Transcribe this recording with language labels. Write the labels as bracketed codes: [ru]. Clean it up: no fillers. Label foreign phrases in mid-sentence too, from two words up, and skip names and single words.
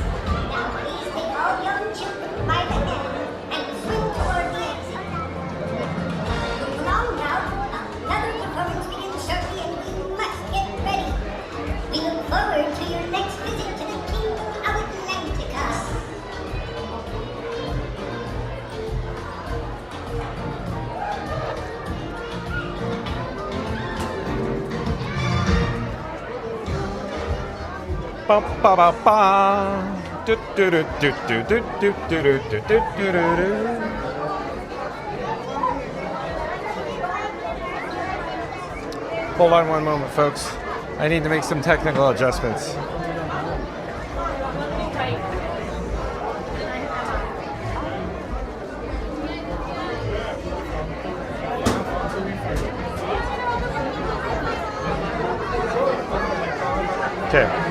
[en] Now please take all young children by the hand and swing toward the exit. Move along now. Another performance begins shortly and you must get ready. We look forward to your next visit to the Kingdom of Atlantica. Ba ba ba ba. Do do do do do do do do do do do do do. Hold on one moment, folks. I need to make some technical adjustments. Okay.